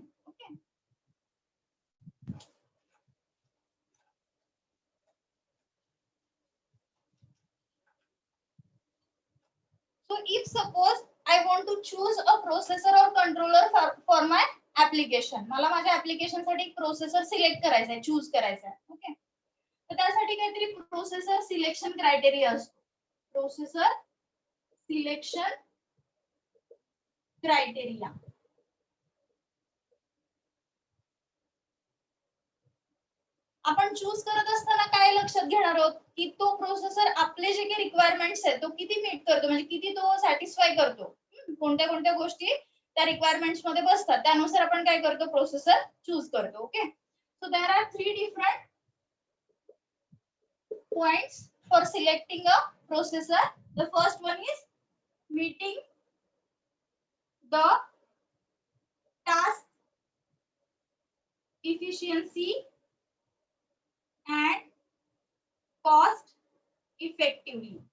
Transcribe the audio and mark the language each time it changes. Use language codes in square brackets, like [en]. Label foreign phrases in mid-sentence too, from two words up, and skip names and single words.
[en] Okay. So if suppose I want to choose a processor or controller for my application, [mr] मला माझ्या application साठी [en] processor select [mr] करायचा आहे, choose करायचा आहे. Okay. तर त्यासाठी काहीतरी [en] processor selection criteria [mr] असतो. [en] Processor selection criteria. [mr] आपण चूज करत असताना काय लक्षात घेणार आहोत की तो प्रोसेसर आपले जे काही रिक्वायरमेंट्स आहेत तो किती मीट करतो म्हणजे किती तो सॅटिस्फाय करतो कोणत्या कोणत्या गोष्टी त्या रिक्वायरमेंट्स मध्ये बसतात त्यानुसार आपण काय करतो प्रोसेसर चूज करतो [en] okay so there are 3 different points for selecting a processor the first one is meeting the task efficiency and cost effectively.